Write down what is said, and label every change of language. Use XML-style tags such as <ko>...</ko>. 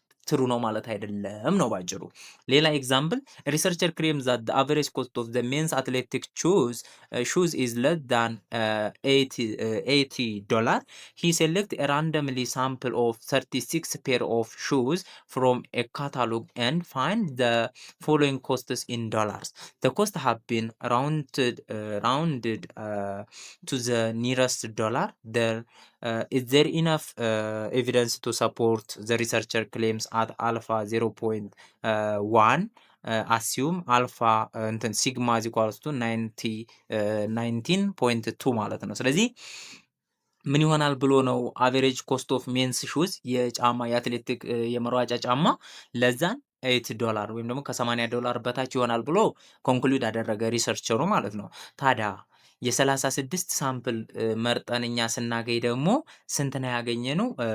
<am>ትሩ ነው ማለት አይደለም ነው ባጭሩ። ሌላ</am> <en>ኤግዛምፕል ሪሰርቸር ክሌምስ ዛት ዘ አቨሬጅ ኮስት ኦፍ ዘ ሜንስ አትሌቲክ ሹዝ ኢዝ ለስ ዳን 80 ዶላር ሂ ሴሌክት ራንደምሊ ሳምፕል ኦፍ 36 ፔር ኦፍ ሹዝ ፍሮም ኤ ካታሎግ ኤንድ ፋይንድ ዘ ፎሎዊንግ ኮስትስ ኢን ዶላርስ ዘ ኮስት ሃቭ ቢን rounded to the nearest dollar. Is there enough evidence to support the researcher claims at alpha 0.1? Assume alpha</en> <am>እንትን ሲግማ</am> <en>is equals to 19.2</en> <am>ማለት ነው። ስለዚህ ምን ይሆናል ብሎ ነው</am> <en>አቨሬጅ ኮስት ኦፍ ሜንስ ሹዝ</en> <am>የጫማ የአትሌቲክ የመሯጫ ጫማ ለዛን $8 ወይም ደግሞ ከ$80 በታች ይሆናል ብሎ ኮንክሉድ አደረገ ሪሰርቸሩ ማለት ነው። ታዲያ የ36 ሳምፕል መርጠን እኛ ስናገኝ ደግሞ ስንት ነው ያገኘነው?</am>